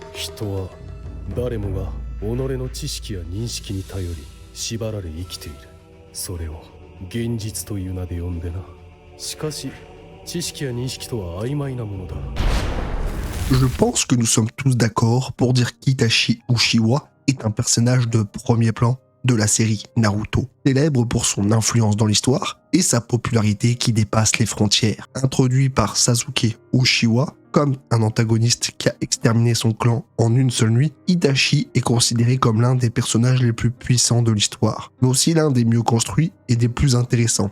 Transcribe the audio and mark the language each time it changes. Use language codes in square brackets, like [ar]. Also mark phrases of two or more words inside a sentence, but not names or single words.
[ja] 人は誰もが己の知識や認識に頼り縛られ生きている。それを現実という名で呼んでな。しかし知識や認識とは曖昧なものだ。 [fr] Je pense que nous sommes tous d'accord pour dire qu'Itachi Uchiwa est un personnage de premier plan de la série Naruto, célèbre pour son influence dans l'histoire et sa popularité qui dépasse les frontières. Introduit par Sasuke Uchiwa comme un antagoniste qui a exterminé son clan en une seule nuit, Itachi est considéré comme l'un des personnages les plus puissants de l'histoire, mais aussi l'un des mieux construits et des plus intéressants.